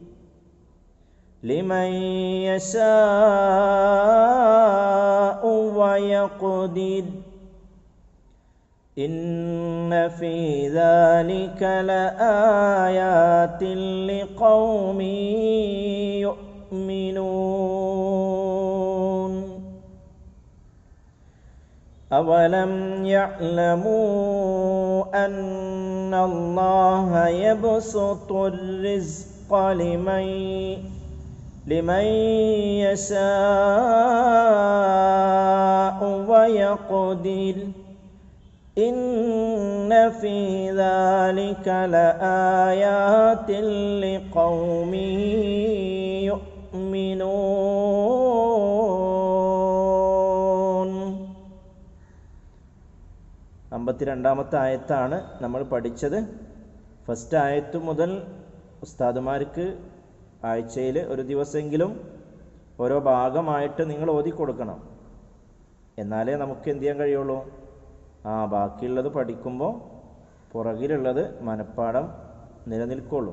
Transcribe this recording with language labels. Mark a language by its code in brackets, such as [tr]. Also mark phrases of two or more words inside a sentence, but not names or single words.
[ar] لمن يشاء ويقدر. إن في ذلك لآيات لقوم يؤمنون. أولم يعلموا أن الله يبسط الرزق لمن يشاء ويقدر إن في ذلك لآيات لقوم يؤمنون. [ml] 52ാമത്തെ ആയത്താണ് നമ്മൾ പഠിച്ചത്. ഫസ്റ്റ് ആയത്ത് മുതൽ ഉസ്താദുമാർക്ക് ആഴ്ചയിൽ ഒരു ദിവസമെങ്കിലും ഓരോ ഭാഗമായിട്ട് നിങ്ങൾ ഓതിക്കൊടുക്കണം. എന്നാലേ നമുക്ക് എന്ത് ചെയ്യാൻ കഴിയുള്ളൂ? ബാക്കിയുള്ളത് പഠിക്കുമ്പോൾ പുറകിലുള്ളത് മനപ്പാഠം നിലനിൽക്കുള്ളൂ.